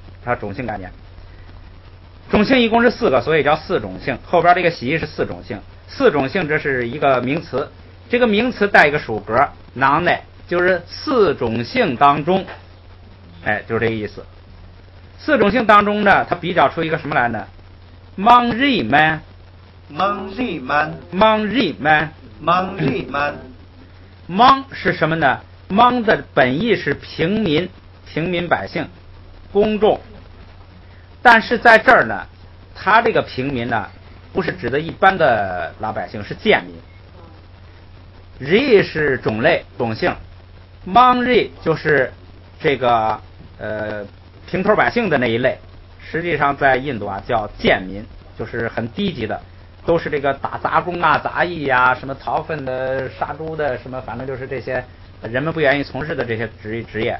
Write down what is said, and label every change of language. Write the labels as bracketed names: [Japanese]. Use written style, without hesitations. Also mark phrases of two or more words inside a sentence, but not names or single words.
[Chinese] 它种姓概念，种姓一共是4个，所以叫4种姓。后边这个习是4种姓，4种姓这是一个名词，这个名词带一个属格，囊内就是4种姓当中，就是这个意思。4种姓当中呢，它比较出一个什么来呢？ [Tibetan] དམངས་རིགས་མན, དམངས་རིགས་མན, དམངས་རིགས་མན, དམངས་རིགས་མན. [Chinese] mang 是什么呢？ mang 的本意是平民百姓，公众。但是在这儿呢，他这个平民呢，不是指的一般的老百姓，是贱民。ri 是种类种姓 ， [Tibetan] དམངས་རིགས [Chinese] 就是这个平头百姓的那一类。实际上在印度啊叫贱民，就是很低级的，都是这个打杂工啊、杂役呀、什么掏粪的、杀猪的，什么反正就是这些人们不愿意从事的这些职业。